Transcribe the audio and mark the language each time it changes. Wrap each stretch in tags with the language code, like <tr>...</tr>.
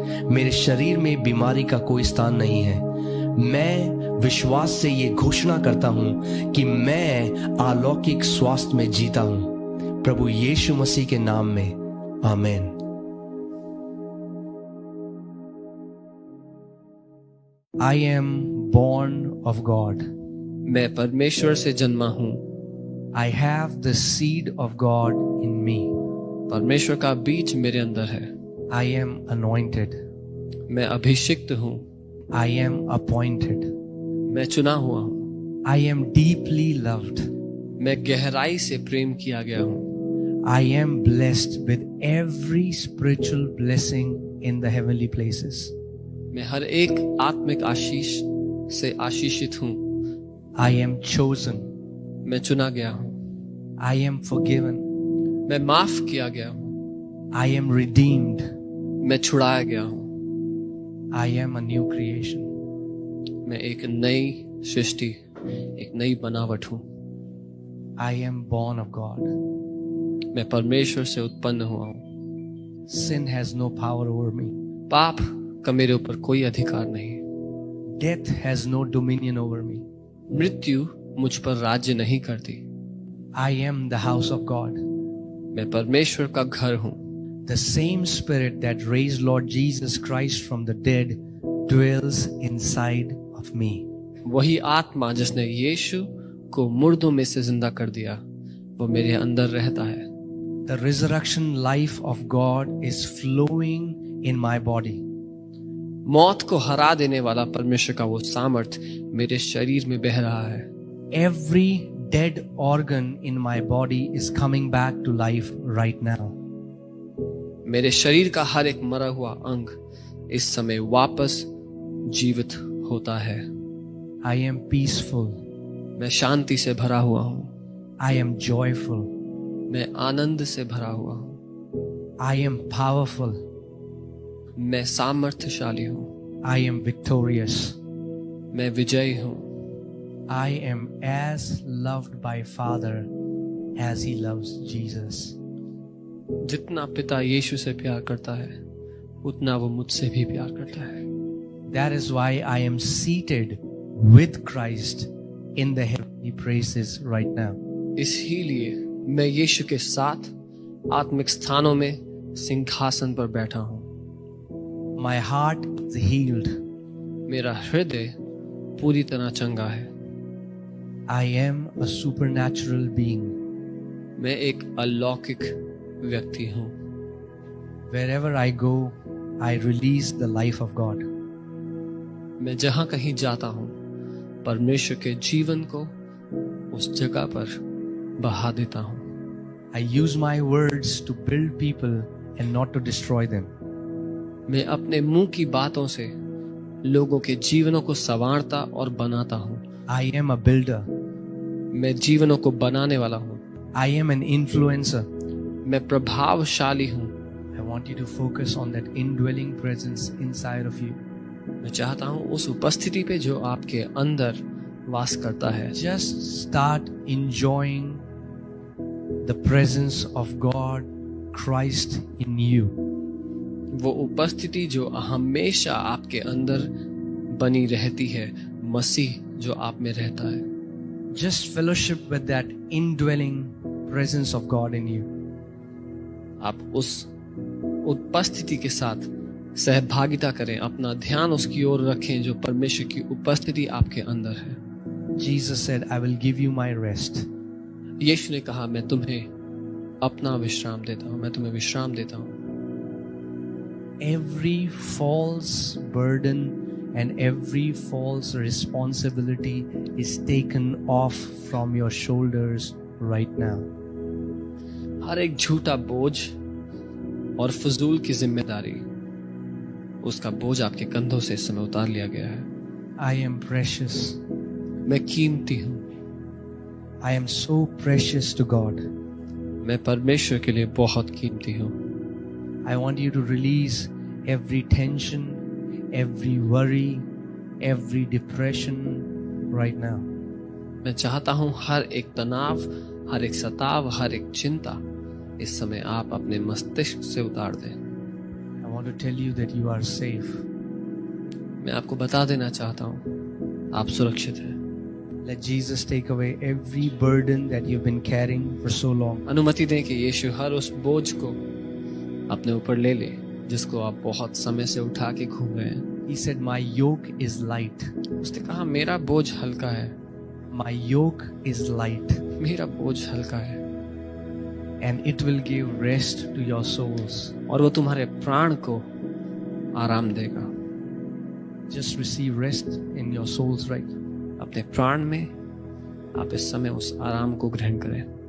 <hi>मेरे शरीर में बीमारी का कोई स्थान नहीं है। मैं विश्वास से ये घोषणा करता हूं कि मैं अलौकिक स्वास्थ्य में जीता हूं। प्रभु यीशु मसीह के नाम में आमीन।</hi> <en>I am born of God.</en> <hi>मैं परमेश्वर से जन्मा हूँ।</hi> <en>I have the seed of God in me.</en> <hi>परमेश्वर का बीज मेरे अंदर है।</hi> <en>I am anointed.</en> <hi>मैं अभिषिक्त हूँ।</hi> <en>I am appointed.</en> <hi>मैं चुना हुआ हूँ।</hi> <en>I am deeply loved.</en> <hi>मैं गहराई से प्रेम किया गया हूँ।</hi> <en>I am blessed with every spiritual blessing in the heavenly places.</en> <hi>मैं हर एक आत्मिक आशीष से आशीषित हूँ।</hi> <en>I am chosen.</en> <hi>मैं चुना गया हूँ।</hi> <en>I am forgiven.</en> <hi>मैं माफ किया गया हूँ।</hi> <en>I am redeemed.</en> <hi>मैं छुड़ाया गया हूँ।</hi> <en>I am a new creation.</en> <hi>मैं एक नई सृष्टि, एक नई बनावट हूँ।</hi> <en>I am born of God.</en> <hi>मैं परमेश्वर से उत्पन्न हुआ हूँ।</hi> <en>Sin has no power over me.</en> <hi>पाप का मेरे ऊपर कोई अधिकार नहीं।</hi> <en>Death has no dominion over me.</en> <hi>मृत्यु मुझ पर राज्य नहीं करती।</hi> <en>I am the house of God.</en> <hi>मैं परमेश्वर का घर हूँ।</hi> <en>The same spirit that raised Lord Jesus Christ from the dead dwells inside of me.</en> <hi>वही आत्मा जिसने यीशु को मुर्दों में से जिंदा कर दिया वो मेरे अंदर रहता है।</hi> <en>The resurrection life of God is flowing in my body.</en> <hi>मौत को हरा देने वाला परमेश्वर का वो सामर्थ मेरे शरीर में बह रहा है।</hi> <en>Every dead organ in my body is coming back to life right now.</en> <hi>मेरे शरीर का हर एक मरा हुआ अंग इस समय वापस जीवित होता है।</hi> <en>I am peaceful.</en> <hi>मैं शांति से भरा हुआ हूँ।</hi> <en>I am joyful.</en> <hi>मैं आनंद से भरा हुआ हूँ।</hi> <en>I am powerful.</en> <hi>मैं सामर्थ्यशाली हूँ।</hi> <en>I am victorious.</en> <hi>मैं विजयी हूँ।</hi> <en>I am as loved by Father as He loves Jesus.</en> <hi>जितना पिता यीशु से प्यार करता है उतना वो मुझसे भी प्यार करता है।</hi> <en>That is why I am seated with Christ in the heavenly places right now.</en> <hi>इसीलिए मैं यीशु के साथ आत्मिक स्थानों में सिंहासन पर बैठा हूँ।</hi> <en>My heart is healed.</en> <hi>मेरा हृदय पूरी तरह चंगा है।</hi> <en>I am a supernatural being.</en> <hi>मैं एक अलौकिक व्यक्ति हूँ।</hi> <en>Wherever I go, I release the life of God.</en> <hi>मैं जहाँ कहीं जाता हूँ परमेश्वर के जीवन को उस जगह पर बहा देता हूँ।</hi> <en>I use my words to build people and not to destroy them.</en> <hi>मैं अपने मुंह की बातों से लोगों के जीवनों को संवारता और बनाता हूँ।</hi> <en>I am a builder.</en> <hi>मैं जीवनों को बनाने वाला हूँ।</hi> <en>I am an influencer.</en> <hi>मैं प्रभावशाली हूँ।</hi> <en>I want you to focus on that indwelling presence inside of you.</en> <hi>मैं चाहता हूँ उस उपस्थिति पे जो आपके अंदर वास करता है।</hi> <en>Just start enjoying the presence of God, Christ in you.</en> <hi>वो उपस्थिति जो हमेशा आपके अंदर बनी रहती है, मसीह जो आप में रहता है।</hi> <en>Just fellowship with that indwelling presence of God in you.</en> <hi>आप उस उपस्थिति के साथ सहभागिता करें, अपना ध्यान उसकी ओर रखें जो परमेश्वर की उपस्थिति आपके अंदर है।</hi> <en>Jesus said, I will give you my rest.</en> <hi>यीशु ने कहा मैं तुम्हें अपना विश्राम देता हूँ, मैं तुम्हें विश्राम देता हूँ।</hi> <en>Every false burden and every false responsibility is taken off from your shoulders right now.</en> <hi>हर एक झूठा बोझ और फजूल की जिम्मेदारी, उसका बोझ आपके कंधों से इस समय उतार लिया गया है।</hi> <en>I am precious.</en> <hi>मैं कीमती हूँ।</hi> <en>I am so precious to God.</en> <hi>मैं परमेश्वर के लिए बहुत कीमती हूँ।</hi> <en>I want you to release every tension, every worry, every depression right now.</en> <hi>मैं चाहता हूँ हर एक तनाव, हर एक सताव, हर एक चिंता इस समय आप अपने मस्तिष्क से उतार दें।</hi> <en>I want to tell you that you are safe.</en> <hi>मैं आपको बता देना चाहता हूँ आप सुरक्षित हैं।</hi> <en>Let Jesus take away every burden that you've been carrying for so long.</en> <hi>अनुमति दें कि यीशु हर उस बोझ को अपने ऊपर ले ले जिसको आप बहुत समय से उठा के घूम रहे हैं।</hi> <en>He said, my yoke is light.</en> <hi>उसने कहा मेरा बोझ हल्का है।</hi> <en>My yoke is light.</en> <hi>मेरा बोझ हल्का है</hi> <en>And it will give rest to your souls.</en> <hi>और वो तुम्हारे प्राण को आराम देगा।</hi> <en>Just receive rest in your souls right now.</en> <hi>अपने प्राण में आप इस समय उस आराम को ग्रहण करें।</hi>